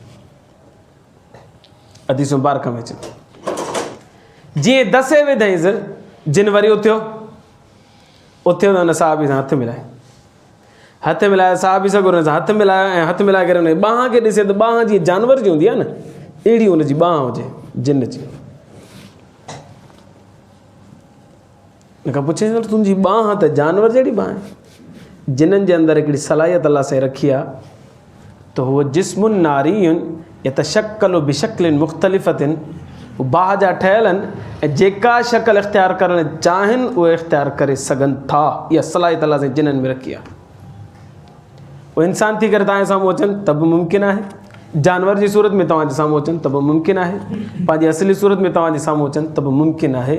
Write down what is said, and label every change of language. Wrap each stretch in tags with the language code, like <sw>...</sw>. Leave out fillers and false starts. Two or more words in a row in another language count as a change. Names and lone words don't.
<sd>हदीस मुबारक में अचे, जीअं दसे विधईंसि, जिन वरी उथियो त उन सहाबी सां हथु मिलाए, हथु मिलायो, सहाबी सगोरे सां हथु मिलायो, ऐं हथु मिलाए करे उन ॿांह खे ॾिसे त ॿांह जीअं जानवर जी हूंदी आहे न, अहिड़ी उनजी ॿांह हुजे जिन जी। पुछे तुंहिंजी ॿांह त जानवर जहिड़ी ॿांह आहे। जिन्हनि जे अंदरि हिकिड़ी सलाहियत अल्लाह सां रखी आहे त उहो</sd> <ar>جسمٌ ناريٌّ يتشكّلُ بشكلٍ مختلفةٍ,</ar> <sd>बाह जा ठहियल आहिनि ऐं जेका शक्ल इख़्तियार करणु चाहिनि उहे इख़्तियार करे सघनि था। इहा सलाहियत अल्लाह सां जिन्हनि में रखी आहे। उहे इंसान थी करे तव्हांजे साम्हूं अचनि त बि मुमकिन आहे, जानवर जी सूरत में तव्हांजे साम्हूं अचनि त बि मुमकिन आहे, पंहिंजी असली सूरत में तव्हांजे साम्हूं अचनि त बि मुमकिन आहे।</sd>